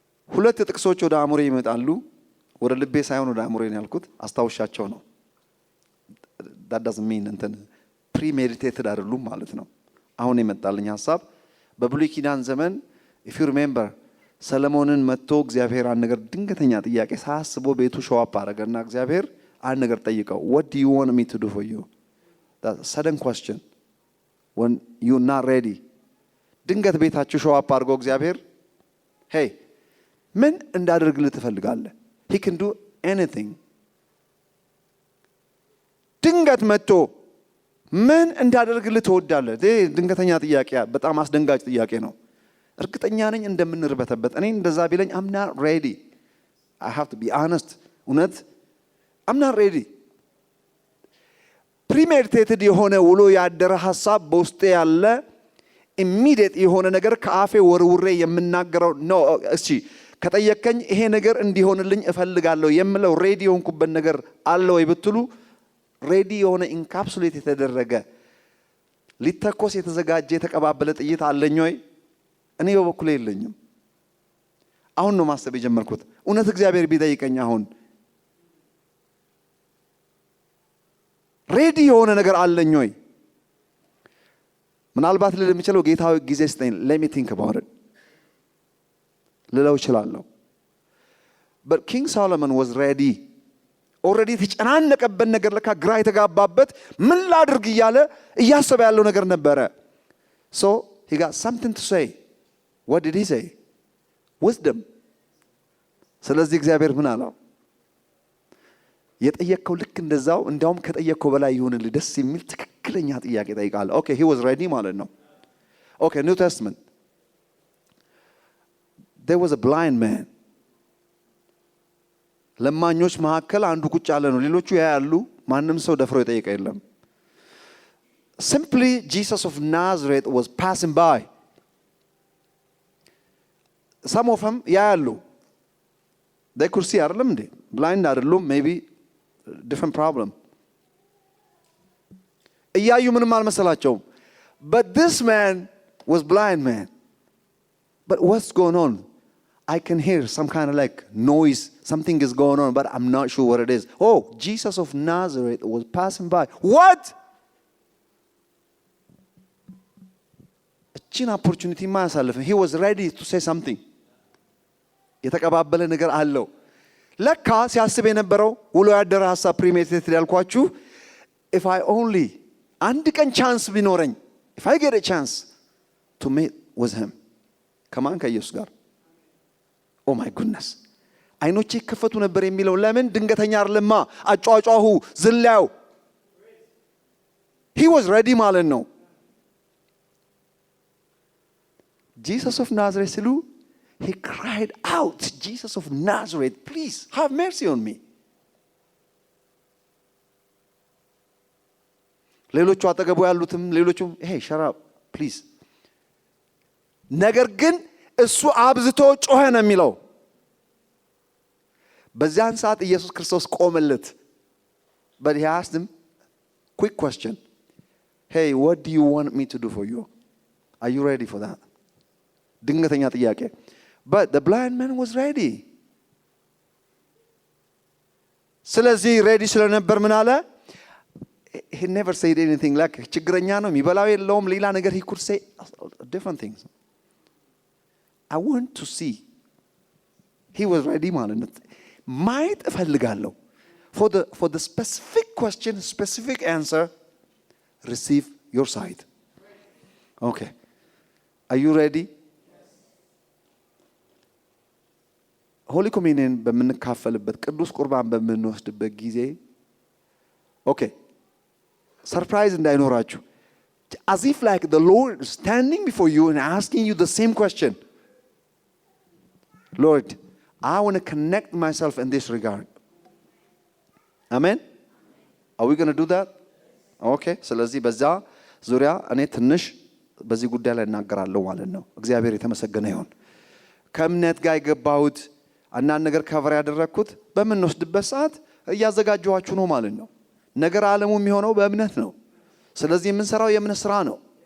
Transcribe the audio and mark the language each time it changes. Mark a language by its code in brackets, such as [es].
[am] ሁለት ጥቅሶች ወደ አእምሮዬ ይመጣሉ። ወደ ልቤ ሳይሆን ወደ አእምሮዬ ነው ያልኩት። አስታውሻቸው ነው። [en] that doesn't mean [am] እንትን premeditated አይደሉም ማለት ነው። አሁን የመጣልኝ ሐሳብ በብሉይ ኪዳን ዘመን [en] if you remember [am] ሰለሞንን መጥቶ እግዚአብሔር አንድ ነገር ድንገተኛ ጥያቄ ሳያስበው ቤቱ ሾዋፕ አደረገና እግዚአብሔር አንድ ነገር ጠይቀው [en] what do you want me to do for you? that sudden question when you not ready [am] ድንገት ቤታችሁ ሾዋፕ አድርጎ እግዚአብሔር [en] hey [am] ምን እንዳደርግልህ ትፈልጋለህ? [en] he can do anything። [am] ድንገት መጥቶ ምን እንዳደርግልህ ትወዳለህ? ድንገተኛ ጥያቄ፣ በጣም አስደንጋጭ ጥያቄ ነው። እርግጠኛ ነኝ እንደምንርበተበት። እኔ እንደዛ ቢለኝ [en] I'm not ready. I have to be honest. [am] እውነት [en] I'm not ready. [am] ፕሪሜዲቴትድ የሆነ ውሎ ያደረ ሐሳብ በውስጤ ያለ ኢሚዲየት የሆነ ነገር ከአፌ ወርውሬ የምናገረው ነው። እሺ ከጠየቀኝ ይሄ ነገር እንዲሆንልኝ እፈልጋለሁ የምለው ሬዲ የሆንኩበት ነገር አለ ወይ ብትሉ ሬዲ የሆነ ኢንካፕሱሌት የተደረገ ሊተኮስ የተዘጋጀ የተቀባበለ ጥይት አለኝ ወይ? እኔ በበኩሌ የለኝም። አሁን ነው ማሰብ የጀመርኩት። እውነት እግዚአብሔር ቢጠይቀኝ አሁን ሬዲ የሆነ ነገር አለኝ ወይ? ምናልባት ልል የምችለው ጌታዊ ጊዜ ስጠኝ [en] let me think about it [am] ልለው እችላለሁ። [en] but King Solomon was ready. [am] ኦልሬዲ የተጨናነቀበት ነገር ለካ ግራ የተጋባበት ምን ላድርግ እያለ እያሰበ ያለው ነገር ነበረ። [en] so he got something to say. what did he say? wisdom. [am] ስለዚህ እግዚአብሔር ምን አለው? የጠየቀው ልክ እንደዛው እንዲያውም ከጠየቀው በላይ ይሁንልህ ደስ የሚል ትክክለኛ ጥያቄ ጠይቃለህ። ኦኬ [en] he was ready [am] ማለት ነው። ኦኬ [en] New Testament there was a blind man. [am] ለማኞች መካከል አንዱ ቁጭ ያለ ነው። ሌሎቹ ያያሉ። ማንም ሰው ደፍሮ ይጠይቅ የለም። [en] simply Jesus of Nazareth was passing by. some of them [am] ያያሉ። [en] they could see [am] አይደለም እንዴ? [en] blind [am] አይደሉም። [en] maybe different problem. [am] እያዩ ምንም አልመሰላቸውም። [en] but this man was blind man. but what's going on? I can hear some kind of like noise. Something is going on, but I'm not sure what it is. Oh, Jesus of Nazareth was passing by. What? [am] እቺን ኦፖርቹኒቲ ማያሳልፍ። [en] he was ready to say something. [am] የተቀባበለ ነገር አለው። ለካ ሲያስብ የነበረው ውሎ ያደረ ሐሳብ ፕሪሜዲቴትድ ያልኳችሁ [en] if I only [am] አንድ ቀን ቻንስ ቢኖረኝ [en] if I get a chance to meet with him. [am] ከማን? ከኢየሱስ ጋር። [en] oh my goodness [am] አይኖቼ ይከፈቱ ነበር የሚለው ለምን? ድንገተኛ አይደለማ አጫጫሁ ዝላው [en] he was ready [am] ማለት ነው። Jesus of Nazareth ሲሉ [en] he cried out, Jesus of Nazareth, please have mercy on me. [am] ሌሎቹ አጠገቡ ያሉትም ሌሎቹም [en] hey shut up please። [am] ነገር ግን እሱ አብዝቶ ጮኸ ነው የሚለው። በዚያን ሰዓት ኢየሱስ ክርስቶስ ቆመለት። [en] but he asked him quick question. hey what do you want me to do for you? are you ready for that? [am] ድንገተኛ ጥያቄ. [en] but the blind man was ready. [am] ስለዚህ ሬዲ ስለነበር ምን አለ? [en] he never said anything like [am] ችግረኛ ነው የሚበላው የለውም ሌላ ነገር [en] he could say different things. I want to see. he was ready [am] ማለት ነው። ማየት እፈልጋለሁ። [en] for the specific question, specific answer, receive your sight. okay, are you ready? [am] ሆሊ ኮሚኒየን በምንካፈልበት ቅዱስ ቁርባን በምንወስድበት ጊዜ ኦኬ ሰርፕራይዝ እንዳይኖራችሁ [en] as if like the Lord is standing before you and asking you the same question. Lord, I want to connect myself in this regard. Amen? Are we going to do that? Okay. [am] ስለዚህ በዛ ዙሪያ እኔ ትንሽ በዚህ ጉዳይ ላይ እናገራለሁ ማለት ነው። እግዚአብሔር የተመሰገነ ይሁን። ከእምነት ጋር የገባሁት አንዳንድ ነገር ከቨር ያደረኩት በምንወስድበት ሰዓት እያዘጋጀኋችሁ ነው ማለት ነው። ነገር ዓለሙ የሚሆነው በእምነት ነው። ስለዚህ የምንሰራው የእምነት ስራ ነው።